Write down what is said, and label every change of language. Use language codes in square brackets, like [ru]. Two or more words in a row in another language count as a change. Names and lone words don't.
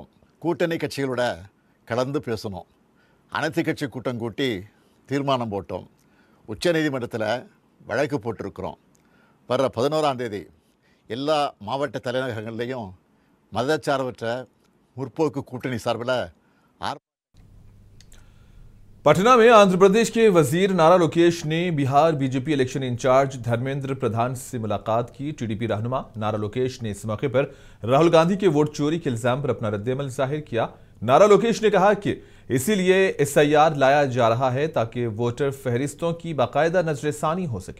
[ta] கூட்டணி கட்சிகளோட கலந்து பேசணும். அனைத்து கட்சி கூட்டம் கூட்டி தீர்மானம் போட்டோம். உச்சநீதிமன்றத்தில் வழக்கு போட்டிருக்கிறோம். வர்ற 11ஆம் தேதி எல்லா மாவட்ட தலைநகரங்கள்லேயும் மதச்சார்பற்ற முற்போக்கு கூட்டணி சார்பில் [ur] پٹنہ میں آندھرا پردیش کے وزیر نارا لوکیش نے بہار بی جے پی [en] election in-charge [ur] دھرمیندر پردھان سے ملاقات کی. ٹی ڈی پی رہنما نارا لوکیش نے اس موقع پر راہل گاندھی کے ووٹ چوری کے الزام پر اپنا ردعمل ظاہر کیا. نارا لوکیش نے کہا کہ اسی لیے ایس آئی آر لایا جا رہا ہے تاکہ ووٹر فہرستوں کی باقاعدہ نظرثانی ہو سکے.